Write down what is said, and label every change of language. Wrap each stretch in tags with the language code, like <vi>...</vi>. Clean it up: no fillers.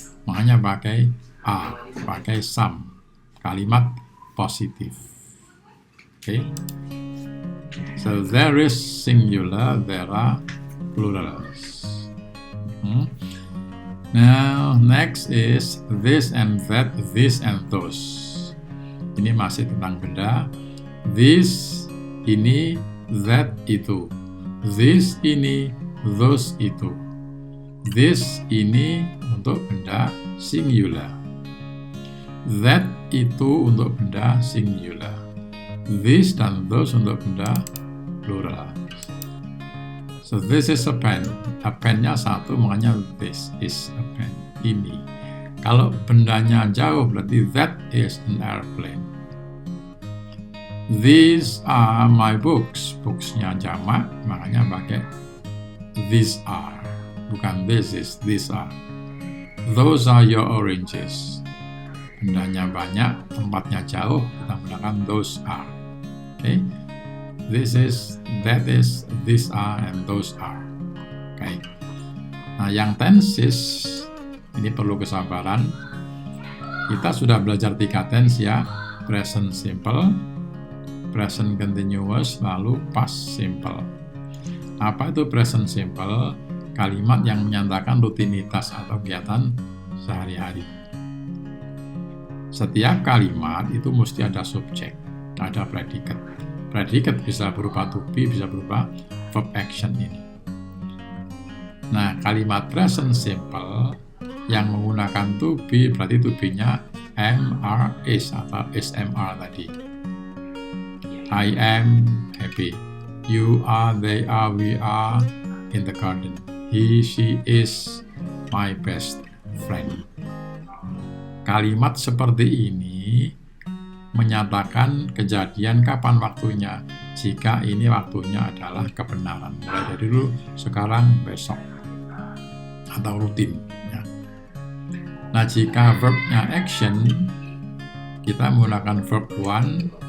<id>Makanya pakai a, pakai some. Kalimat positif. Okay.</id> <en>So there is singular, there are plurals. Now next is this and that, this and those.</en> <id>Ini masih tentang benda. This ini, that itu. This ini, those itu. This ini untuk benda singular. That itu untuk benda singular. This dan those untuk benda plural.</id> <en>So this is a pen.</en> <id>A pen-nya satu, makanya</id> <en>this is a pen.</en> <id>Ini. Kalau bendanya jauh berarti</id> <en>that is an airplane. These are my books.</en> <id>Books-nya jamak, makanya pakai</id> <en>these are. Bukan this is, these are. Those are your oranges.</en> <id>Bendanya banyak, tempatnya jauh, kita menggunakan</id> <en>those are. Okay? This is, that is, these are, and those are.</en> <id>Okay. Nah, yang tenses ini perlu kesabaran. kita sudah belajar 3 tense ya, present simple, present continuous, lalu past simple. Apa itu present simple? Kalimat yang menyatakan rutinitas atau kegiatan sehari-hari. Setiap kalimat itu mesti ada subjek, ada predikat. Predikat bisa berupa to be, bisa berupa verb action ini. Nah, kalimat present simple yang menggunakan to be, berarti to be-nya am, are, is atau SMR tadi.</id> <en>I am happy. You are, they are, we are in the garden. He, she is my best friend.</en> <id>Kalimat seperti ini menyatakan kejadian kapan waktunya. Jika ini waktunya adalah kebenaran. Mulai dari dulu, sekarang, besok. Atau rutin. Ya. Nah, jika verbnya action, kita menggunakan verb one.</id>